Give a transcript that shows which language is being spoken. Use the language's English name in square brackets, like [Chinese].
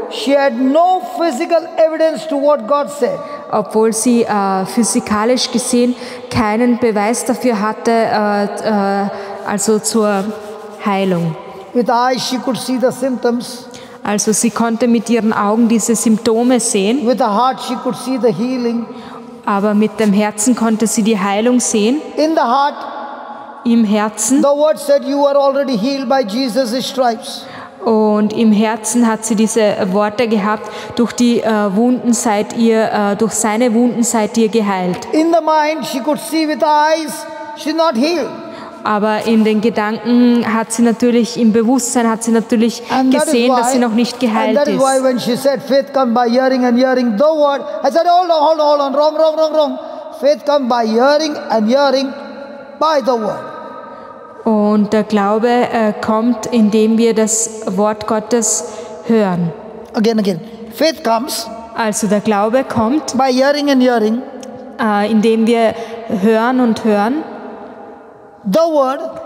[English] she had no physical evidence to what God said. [German] sie physikalisch gesehen keinen Beweis dafür hatte, also zur Heilung. [English] With eyes she could see the symptoms. [German] Also sie konnte mit ihren Augen diese Symptome sehen, [English] With the heart she could see the healing. [German] aber mit dem Herzen konnte sie die Heilung sehen. [English] In the heart, [German] Im Herzen. [English] the word said you are already healed by Jesus' stripes. [German] Und im Herzen hat sie diese Worte gehabt, durch die Wunden durch seine Wunden seid ihr geheilt. [English] In the mind she could see with the eyes, she's not healed. [German] Aber in den Gedanken im Bewusstsein hat sie natürlich gesehen, dass sie noch nicht geheilt [English] and that is why [German] ist. [English] when she said faith comes by hearing and hearing the word, I said hold on, wrong. Faith comes by hearing and hearing by the word. [German] Und der Glaube kommt, indem wir das Wort Gottes hören. [English] Again. Faith comes [German] Also der Glaube kommt, [English] by hearing and hearing [German] indem wir hören und hören. [English] the word.